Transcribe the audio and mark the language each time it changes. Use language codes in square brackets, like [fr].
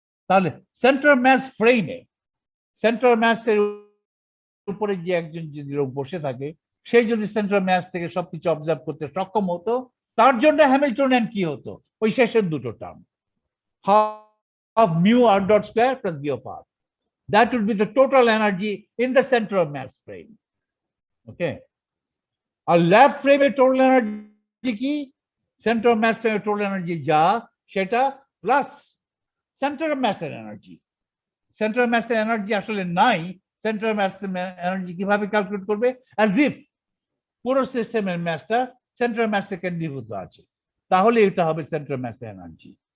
[bn] তাহলে central mass ফ্রেমে central ম্যাসের উপরে যে একজন যদি লোক বসে থাকে, সেই যদি সেন্ট্রাল ম্যাস থেকে সবকিছু অবজার্ভ করতে সক্ষম হতো, তার জন্য হ্যামিল্টনিয়ান কি হতো, ওই শেষের দুটো term, [en] half mu r dot square plus v of r. That would be the total energy in the center of mass frame. Okay. [bn] আর lab ফ্রেমের টোটাল এনার্জি কি, সেন্ট্রাল ম্যাস ফ্রেমের টোটাল এনার্জি যা সেটা plus central ম্যাসের energy. Central ম্যাসের energy আসলে নাই, central ম্যাসের এনার্জি কিভাবে ক্যালকুলেট করবে, অ্যাজ ইফ পুরো সিস্টেমের ম্যাসটা সেন্ট্রাল ম্যাসে কেন্দ্রীভূত আছে, তাহলে এটা হবে সেন্ট্রাল ম্যাসের এনার্জি।